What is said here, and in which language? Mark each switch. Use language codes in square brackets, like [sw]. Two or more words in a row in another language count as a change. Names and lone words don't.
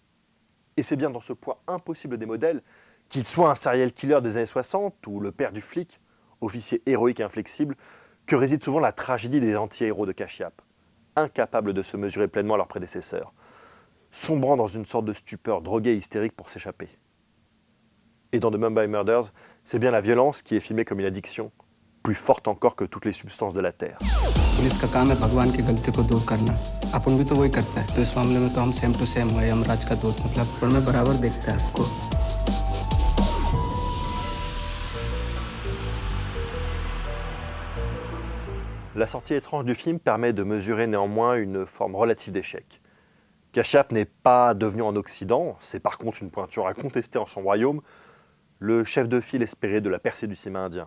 [fr] Et c'est bien dans ce point impossible des modèles, qu'il soit un serial killer des années 60 ou le père du flic, officier héroïque et inflexible, que réside souvent la tragédie des anti-héros de Kashyap, incapables de se mesurer pleinement à leurs prédécesseurs, sombrant dans une sorte de stupeur droguée et hystérique pour s'échapper. Et dans The Mumbai Murders, c'est bien la violence qui est filmée comme une addiction, plus forte encore que toutes les substances de la Terre. [hi] पुलिस का काम है भगवान की गलती को दूर करना। अपन भी तो वही करता है। तो इस मामले में तो हम [en] same to same [hi] हुए, यमराज का दूत मतलब पर मैं बराबर देखता है आपको। [fr] La sortie étrange du film permet de mesurer néanmoins une forme relative d'échec. Kashyap n'est pas devenu en Occident, c'est par contre une pointure incontestée en son royaume, le chef de file espéré de la percée du cinéma indien.